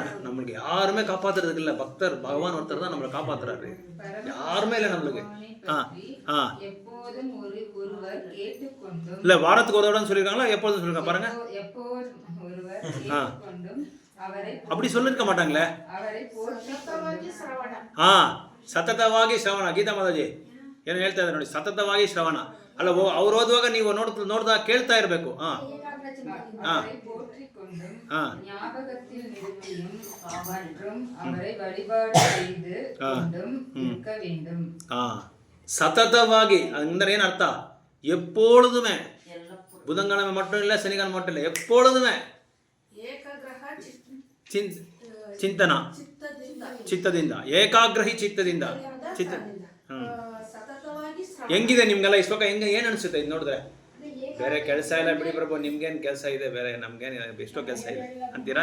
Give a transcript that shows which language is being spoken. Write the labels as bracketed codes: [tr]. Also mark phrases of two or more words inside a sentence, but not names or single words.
[ta] நம்மளுக்கு யாருமே காப்பாத்துறதுக்கு இல்ல, பக்தர் பகவான் ஒருத்தர் தான் நம்மளை காப்பாத்துறாரு, யாருமே இல்லை நம்மளுக்கு. இல்ல வாரத்துக்கு ஒரு தடவை சொல்லிருக்காங்களா, எப்போதும் சொல்லிருக்காங்க பாருங்க. அப்படி சொல்லிருக்க மாட்டாங்களே. [kn] ಸತತವಾಗಿ ಶ್ರವಣ. ಗೀತಾ ಮಾತಾಜಿ ಏನು ಹೇಳ್ತಾ ಇದ್ದಾರೆ ನೋಡಿ, ಸತತವಾಗಿ ಶ್ರವಣ ಅಲ್ಲ, ಅವ್ರು ಓದುವಾಗ ನೀವು ನೋಡ್ದಾಗ ಕೇಳ್ತಾ ಇರಬೇಕು. சததವಾಗಿ ಅಂದ್ರೆ ಏನು ಅರ್ಥ? [ta] எப்பொழுதுமே, புதன்கிழமை மட்டும் இல்லை, சனிக்கிழமை மட்டும் இல்லை, எப்பொழுதுமே [kn] ಚಿಂತನ ಚಿತ್ತದಿಂದ, ಏಕಾಗ್ರಹಿ ಚಿತ್ತದಿಂದ. ಹೆಂಗಿದೆ ನಿಮ್ಗೆಲ್ಲ ಈ ಶ್ಲೋಕ? ಏನು ಅನಿಸುತ್ತೆ ಇದು ನೋಡಿದ್ರೆ? ಬೇರೆ ಕೆಲಸ ಇಲ್ಲ ಬಿಡಿ ಪ್ರಭು, ನಿಮ್ಗೇನು ಕೆಲಸ ಇದೆ, ಬೇರೆ ನಮ್ಗೇನು ಎಷ್ಟೋ ಕೆಲಸ ಇದೆ ಅಂತೀರಾ?